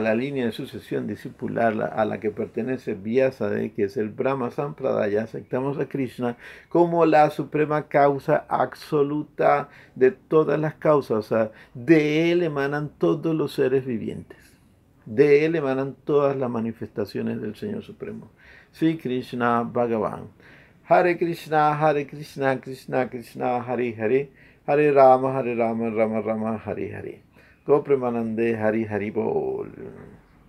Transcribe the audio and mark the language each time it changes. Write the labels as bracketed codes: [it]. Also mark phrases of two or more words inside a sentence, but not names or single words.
[es] La línea de sucesión discipular a la que pertenece Vyasa, que es el Brahma Sampradaya, aceptamos a Krishna como la suprema causa absoluta de todas las causas. O sea, de él emanan todos los seres vivientes. De él emanan todas las manifestaciones del Señor Supremo. Sri Krishna Bhagavan. [sa] हरे कृष्ण, कृष्ण कृष्ण, हरे हरे, हरे राम, राम राम, हरे हरे. [bn] গো প্রেমানন্দে, হরি হরি বোল.